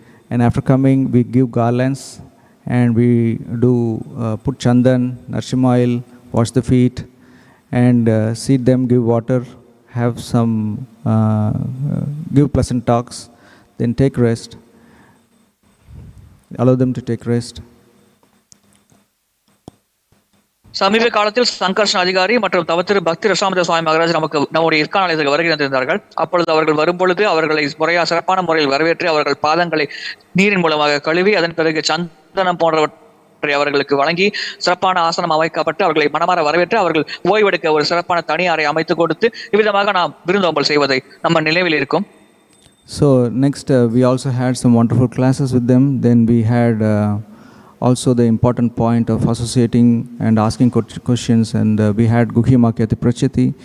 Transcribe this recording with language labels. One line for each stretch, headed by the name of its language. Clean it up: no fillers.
English: And after coming, we give garlands, and we do put chandan, narshima oil, wash the feet, and seat them, give water, have some give pleasant talks, then take rest, allow them to take rest.
Tamil: சமீப காலத்தில் சங்கர்ஷன் அதிகாரி மற்றும் தவத்திரு பக்தி ரசாமித சுவாமி மகாராஜ் நம்முடைய இற்காலயத்துக்கு வருகை தந்திருந்தார்கள். அப்பொழுது அவர்கள் வரும்பொழுது அவர்களை சிறப்பான முறையில் வரவேற்று அவர்கள் பாதங்களை நீரின் மூலமாக கழுவி அதன் பிறகு சந்தனம் போன்றவற்றை அவர்களுக்கு வழங்கி சிறப்பான ஆசனம் அமைக்கப்பட்டு அவர்களை மனமாற வரவேற்று அவர்கள் ஓய்வெடுக்க ஒரு சிறப்பான தனி அறை அமைத்து கொடுத்து இவ்விதமாக நாம் விருந்தோம்பல் செய்வதை நம்ம நினைவில் இருக்கும்.
English: So next we also had some wonderful classes with them. Then we had also the important point of associating and asking questions, and we had Guhyama Kyati Prachati.